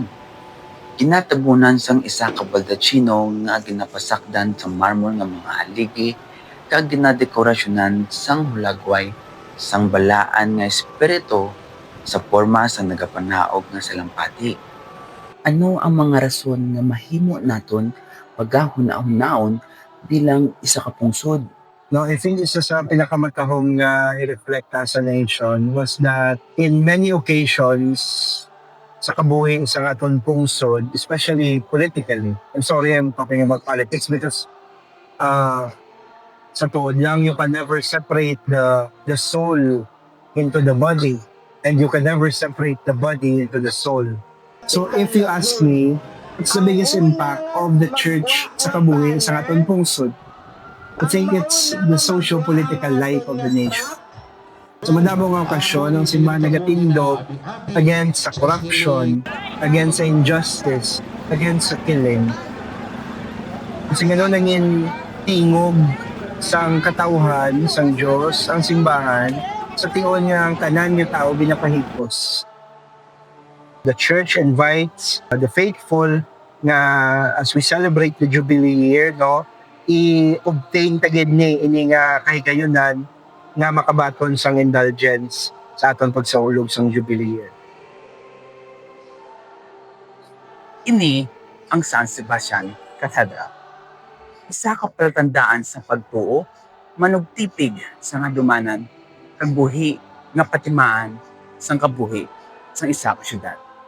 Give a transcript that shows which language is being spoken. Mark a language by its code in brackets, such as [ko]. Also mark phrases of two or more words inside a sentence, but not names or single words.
[hil] Ginatabunan sang isa ka baldachino nga ginapasakdan sa marmol nga mga haligi kag ginadekorasyonan sang hulagway sang balaan nga espiritu sa forma sa nagapanaog nga salampati. Ano ang mga rason nga mahimo naton pagahuna-hunaon bilang isa ka pungsod? No, [en] I think [hil] isa sa pinakamatahong nga i-reflect [en] as a nation was that in many occasions [hil] sa kabuhing sa aton pungsod, [en] especially politically. I'm sorry I'm talking about politics because [hil] sa tuod lang, [en] you can never separate the soul into the body and you can never separate the body into the soul. So if you ask me, what's the biggest impact of the church [hil] sa kabuhi sa aton pungsod? [en] I think it's the socio-political life of the nation. [hil] Sa madamong nga okasyon, ang simbahan nagatindog against sa corruption, against sa injustice, against sa killing. Kasi gano'n nangin tingog sang katauhan, sang Diyos, ang simbahan, sa tion nga ang tanan nga tao binapahipos. [en] The church invites the faithful [hil] nga [en] as we celebrate the Jubilee year, [hil] no, i-obtain tagid ni ini nga kahigayunan nga makabaton sang indulgence sa aton pagsaulog sang Jubilee year. Ini ang San Sebastian Cathedral. Isa ka palatandaan sa pagtuo, manugtipig sa ngadumanan, kag buhi nga patimaan sang kabuhi sang isa ka syudad.